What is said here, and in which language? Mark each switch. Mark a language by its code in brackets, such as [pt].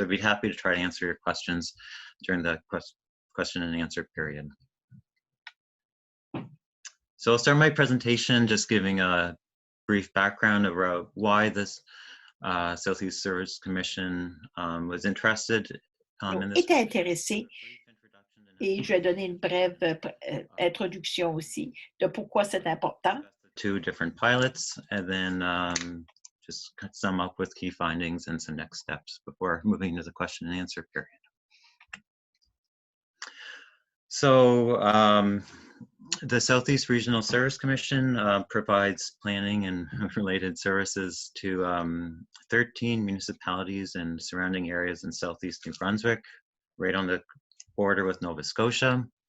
[en] I'd be happy to try to answer your questions during the question and answer period. So I'll start my presentation just giving a brief background about why this Southeast Service Commission was interested in this. [fr] Était intéressé et je vais donner une brève introduction aussi de pourquoi c'est important. [en] 2 different pilots and then just sum up with key findings and some next steps before moving to the question and answer period. So the Southeast Regional Service Commission provides planning and related services to 13 municipalities and surrounding areas in Southeast New Brunswick, right on the border with Nova Scotia.